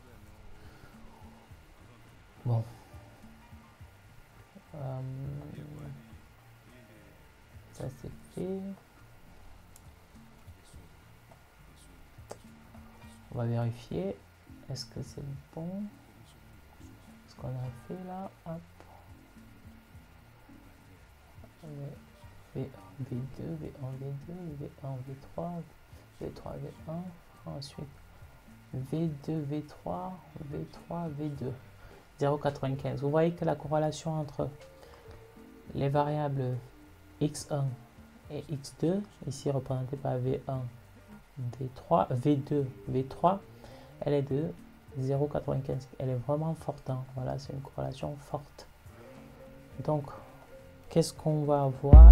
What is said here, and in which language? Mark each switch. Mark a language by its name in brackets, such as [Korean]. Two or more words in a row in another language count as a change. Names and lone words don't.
[French] Bon. Ça c'est fait. On va vérifier. Est-ce que c'est bon? Ce qu'on a fait là. Hop. V1, V2, V1, V2, V1, V3, V3, V1. Ensuite, V2, V3, V3, V2. 0,95. Vous voyez que la corrélation entre les variables x1 et x2, ici représentée par V1, V3, V2, V3, elle est de 0,95. Elle est vraiment forte. Voilà, c'est une corrélation forte. Donc, qu'est-ce qu'on va avoir?